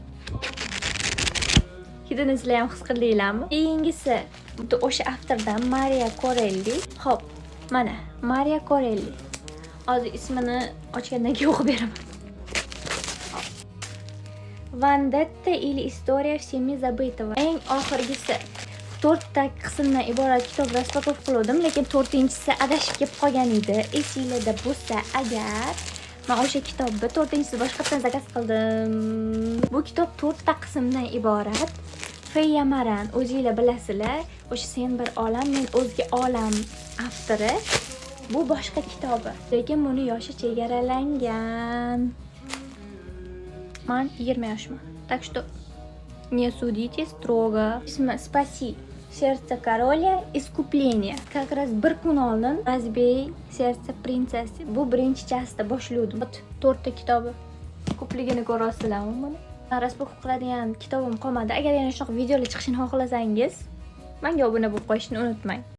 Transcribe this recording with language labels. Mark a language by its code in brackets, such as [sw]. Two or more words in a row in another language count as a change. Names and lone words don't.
[uz] Hidini sizlar ham his qildinglarmi? Keyingisi o'sha avtordan Maria Corelli. Xo'p, mana Maria Corelli. Hozir ismini ochgandan keyin o'qib beraman. [ru] Vendetta или История всеми забытого. [uz] Eng oxirgisi 4 ta qismdan iborat kitob raspakovka qildim, lekin 4-inchisi adashib kelib qolgan edi. Esinglarda bo'lsa agar, men o'sha kitobni 4-inchisini boshqatdan zakaz qildim. Bu kitob 4 ta qismdan iborat. Feya Maran, o'zingizlar bilasizlar, o'sha Sen bir olam, men o'zga olam avtori. Bu boshqa kitobi, lekin buni yoshi chegaralangan. Men 20 yoshman. [ru] Так что не судите строго. Спаси сердце короля, искупление. Как раз [uz] bir kun oldin Разбей сердце принцессы. Bu birinchichasida boshladim. 4 ta kitobi. Ko'pligini ko'rasizlarmi buni? Raspakovka qiladigan kitobim qolmadi. Agar yana shunaqa videolar chiqishini xohlasangiz, menga obuna bo'lib qo'yishni unutmang.